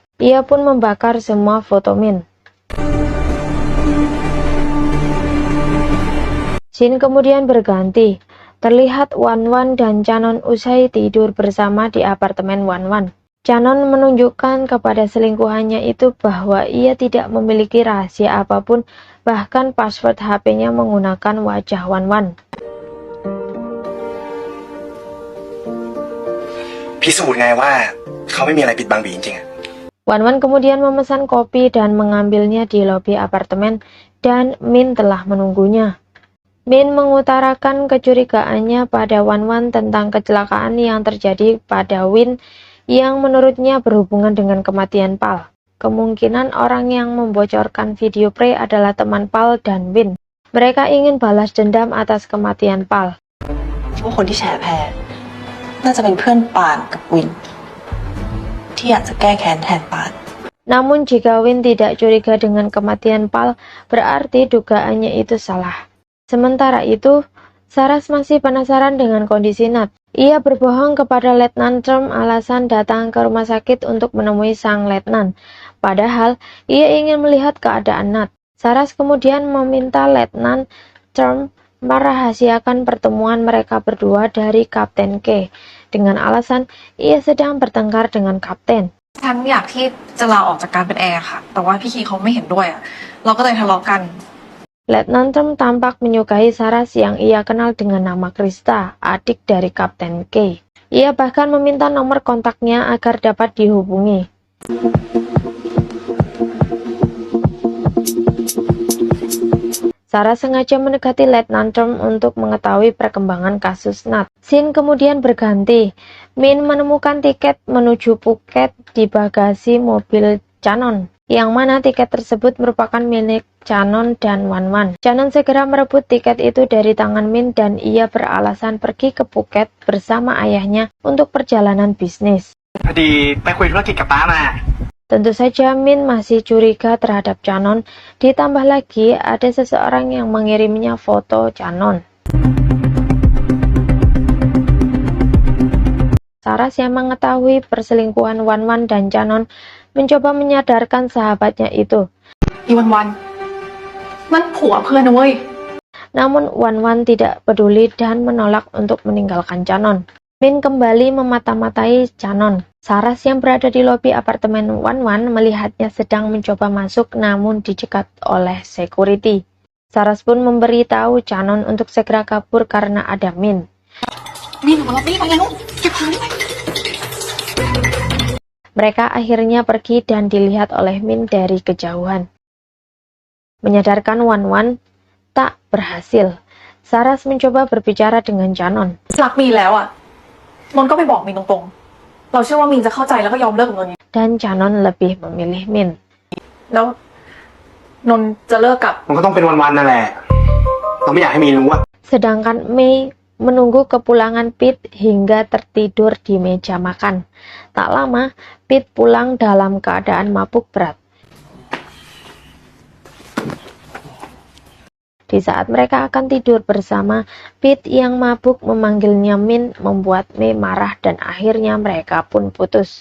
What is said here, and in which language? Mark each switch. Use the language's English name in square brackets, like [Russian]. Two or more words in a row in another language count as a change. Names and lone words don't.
[Indonesian] Ia pun membakar semua foto Min. Scene kemudian berganti. Terlihat Wan-Wan dan Canon usai tidur bersama di apartemen Wan-Wan. Canon menunjukkan kepada selingkuhannya itu bahwa ia tidak memiliki rahasia apapun, bahkan password HP-nya menggunakan wajah Wan-Wan. [Thai] พิสูจน์ไงว่าเขาไม่มีอะไรปิดบังบีจริงๆ [Indonesian] Wan-Wan kemudian memesan kopi dan mengambilnya di lobi apartemen, dan Min telah menunggunya. Min mengutarakan kecurigaannya pada Wan-Wan tentang kecelakaan yang terjadi pada Win yang menurutnya berhubungan dengan kematian Pal. Kemungkinan orang yang membocorkan video Prey adalah teman Pal dan Win. Mereka ingin balas dendam atas kematian Pal. [Thai] ว่าคนที่แฉแพรน่าจะเป็นเพื่อนปานกับวินที่อยากจะแก้แค้นแทนปาน [Indonesian] Namun jika Win tidak curiga dengan kematian Pal, berarti dugaannya itu salah. Sementara itu, Saras masih penasaran dengan kondisi Nat. Ia berbohong kepada Letnan Trump alasan datang ke rumah sakit untuk menemui sang letnan. Padahal, ia ingin melihat keadaan Nat. Saras kemudian meminta Letnan Trump merahasiakan pertemuan mereka berdua dari Kapten K, dengan alasan ia sedang bertengkar dengan Kapten. [Thai] ฉันอยากที่จะลาออกจากการเป็นแอร์ค่ะแต่ว่าพี่คีเขาไม่เห็นด้วยอ่ะเราก็เลยทะเลาะกัน [Indonesian] Letnan Trump tampak menyukai Saras yang ia kenal dengan nama Krista, adik dari Kapten K. Ia bahkan meminta nomor kontaknya agar dapat dihubungi. Saras sengaja mendekati Letnan Trump untuk mengetahui perkembangan kasus Nat. Scene kemudian berganti. Min menemukan tiket menuju Phuket di bagasi mobil Canon, yang mana tiket tersebut merupakan milik Canon dan Wan-Wan. Canon segera merebut tiket itu dari tangan Min dan ia beralasan pergi ke Phuket bersama ayahnya untuk perjalanan bisnis. [Thai] พอดีไปคุยธุรกิจกับป้ามา [Indonesian] Tentu saja Min masih curiga terhadap Canon, ditambah lagi ada seseorang yang mengirimnya foto Canon. Saras yang mengetahui perselingkuhan Wan-Wan dan Canon mencoba menyadarkan sahabatnya itu. [Thai] อีวันนั่นผัวเพื่อนนะเว้ย [Indonesian] Namun Wan-Wan tidak peduli dan menolak untuk meninggalkan Canon. Min kembali memata-matai Canon. Saras yang berada di lobi apartemen Wan-Wan melihatnya sedang mencoba masuk namun dicegat oleh security. Saras pun memberitahu Canon untuk segera kabur karena ada Min. [Thai] มีหนูมาล็อบบี้ไปแล้วเก็บของด้วย [Indonesian] Mereka akhirnya pergi dan dilihat oleh Min dari kejauhan. Menyadarkan Wan-Wan tak berhasil. Saras mencoba berbicara dengan Canon. [Thai] รักมีนแล้วอ่ะนนท์ก็ไปบอกมีนตรงๆเราเชื่อว่ามีนจะเข้าใจแล้วก็ยอมเลิกกับนนท์ [Indonesian] Dan Canon lebih memilih Min. [Thai] แล้วนนท์จะเลิกกับ มันก็ต้องเป็นวันๆนั่นแหละเราไม่อยากให้มีรู้ว่า [Indonesian] Sedangkan Mei menunggu kepulangan Pete hingga tertidur di meja makan. Tak lama, Pete pulang dalam keadaan mabuk berat. Di saat mereka akan tidur bersama, Pete yang mabuk memanggilnya Min membuat Mei marah dan akhirnya mereka pun putus.